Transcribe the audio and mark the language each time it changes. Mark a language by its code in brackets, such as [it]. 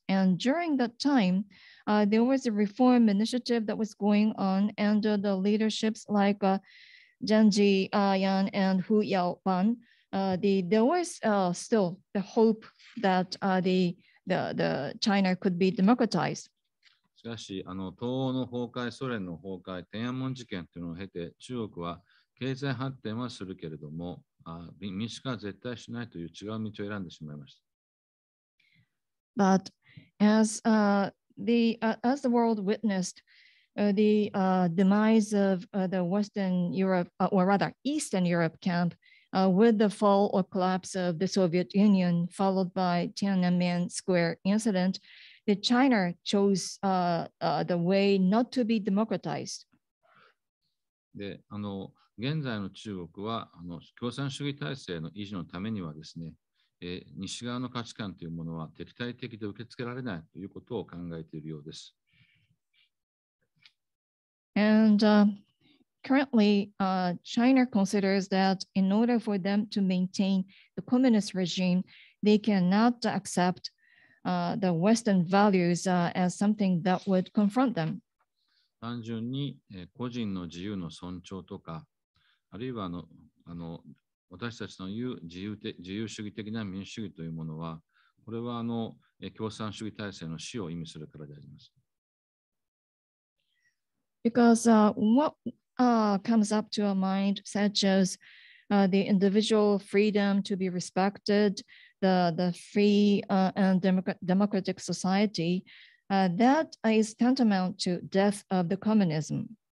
[en] And during that time, there was a reform initiative that was going on under the leaderships like Zhang Jiyan and Hu Yaoban. There was still the hope that the China could be democratized. [ja] しかし、東欧の崩壊、ソ連の崩壊、天安門事件というのを経て、中国は経済発展はするけれども、民主化は絶対しないという違う道を選んでしまいました。 [en] But as the world witnessed the demise of the Western Europe, or rather Eastern Europe camp, with the fall or collapse of the Soviet Union, followed by Tiananmen Square incident, the China chose the way not to be democratized. [ja] で、現在の中国は共産主義体制の維持のためにはですね、西側の価値観というものは敵対的で受け付けられないということを考えているようです。 [en] And currently, China considers that in order for them to maintain the communist regime, they cannot accept the Western values as something that would confront them. [ja] 単純に個人の自由の尊重とか、あるいは私たちの言う自由主義的な民主主義というものは、これは共産主義体制の死を意味するからであります。 [en] Because what comes up to our mind, such as the individual freedom to be respected, the free and democratic society, that is tantamount to death of the communism.